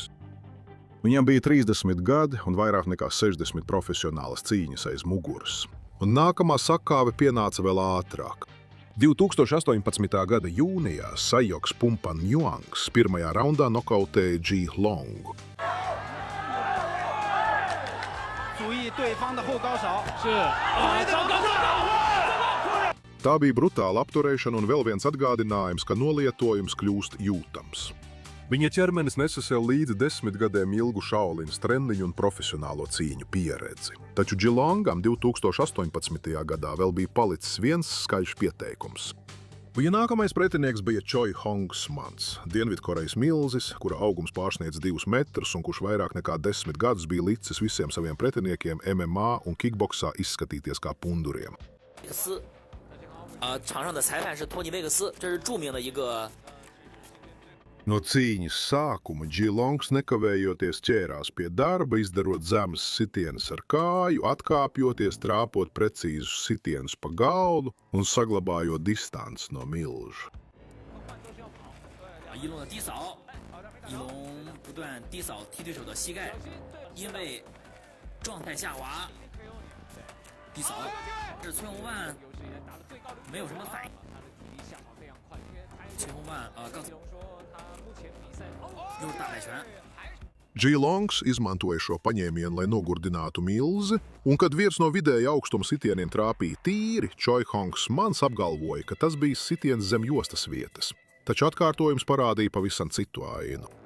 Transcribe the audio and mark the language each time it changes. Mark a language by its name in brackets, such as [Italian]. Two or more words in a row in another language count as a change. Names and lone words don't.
[Latvian] Viņam bija 30 gadi un vairāk nekā 60 profesionālas cīņas aiz muguras. Un nākamā sakāve pienāca vēl ātrāk. 2018. gada jūnijā Sajoks Pumpanjuangs pirmajā raundā nokautēja Geelongu. [Chinese] 注意对方的后高手，是 [Latvian] Tā bija brutāla apturēšana un vēl viens atgādinājums, ka nolietojums kļūst jūtams. Viņa ķermenis nesa sev līdzi 10 gadiem ilgu Šaolinas treniņu un profesionālo cīņu pieredzi. Taču Geelongam 2018. gadā vēl bija palicis viens skaļš pieteikums. Viņa nākamais pretinieks bija Choi Hong-Smans, Dienvidkorejas milzis, kura augums pārsniedz 2 metrus un kurš vairāk nekā 10 gadus bija licis visiem saviem pretiniekiem MMA un kickboksā izskatīties kā punduriem. [Chinese] 场上的裁判是托尼·威克斯，这是著名的一个。 [Latvian] No cīņas sākuma Geelongs nekavējoties ķērās pie darba, izdarot zemes sitienas ar kāju, atkāpjoties, trāpot precīzus sitienus pa galdu un saglabājot distanci no milža. [Chinese] 一龙的低扫，一龙不断低扫踢对手的膝盖，因为状态下滑，低扫，是崔洪万没有什么反应。崔洪万告诉。 [Latvian] Geelongs izmantoja šo paņēmienu, lai nogurdinātu milzi, un kad viens no vidēja augstuma sitieniem trāpīja tīri, Choi Hong-Smans apgalvoja, ka tas bija sitiens zem jostas vietas, taču atkārtojums parādīja pavisam citu ainu.